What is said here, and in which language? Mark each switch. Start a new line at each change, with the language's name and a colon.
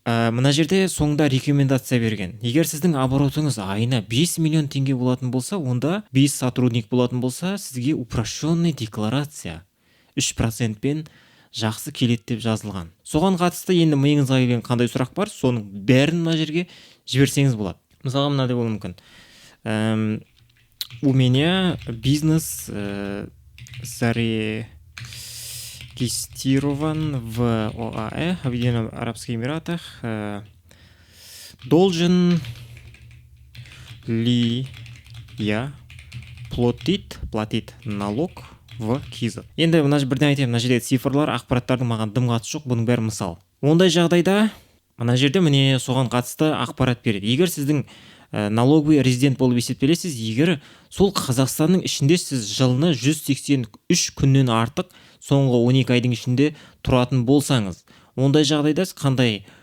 Kazakh: Мына жерде соңында рекомендация берген. Егер сіздің оборотыңыз айына 5 миллион теңге болатын болса, онда 5 сотрудник болатын болса, сізге упрощенный декларация 3% пен жақсы келеді деп жазылған. Соған қатысты енді миыңызға келген қандай сұрақ бар, соның бәрін мына жерге жіберсеңіз болады. Мысалға мынадай болуы мүмкін.
Russian: У меня бизнес зарегистрирован в ОАЭ, Объединенных Арабских Эмиратах. Должен ли я платить налог в КИЗ?
Kazakh: Енді бірден айтайын, мына жерде цифрлар, ақпараттардың маған дым қатысы жоқ, бұның бәрі мысал. Ондай жағдайда мына жерде міне соған қатысты ақпарат береді. Егер сіздің налоговый резидент болып есептелесіз, егер сол Қазақстанның ішінде сіз жылына 183 күннен артық соңғы 12 айдың ішінде тұратын болсаңыз, ондай жағдайда қандай